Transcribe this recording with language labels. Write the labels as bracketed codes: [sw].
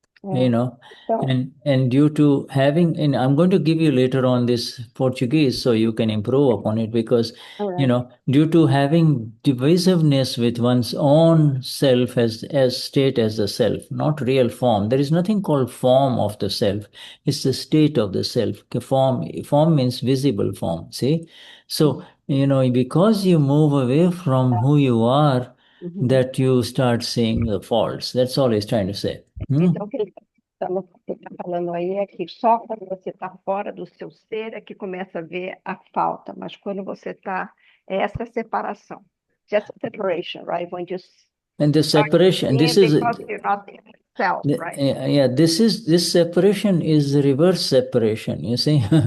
[en] And due to having, and I'm going to give you later on this Portuguese so you can improve upon it, because due to having divisiveness with one's own self as state as the self, not real form. There is nothing called form of the self. It's the state of the self. Form means visible form, see? So, because you move away from who you are, that you start seeing the faults. That's all he's trying to say. [pt] Então, o que ele está falando aí é que só quando você está fora do seu ser é que começa a ver a falta, mas quando você está, essa separação. [en] Just separation, right? When you and the separation, this is because you're not self, right? Yeah, this separation is the reverse separation, you see.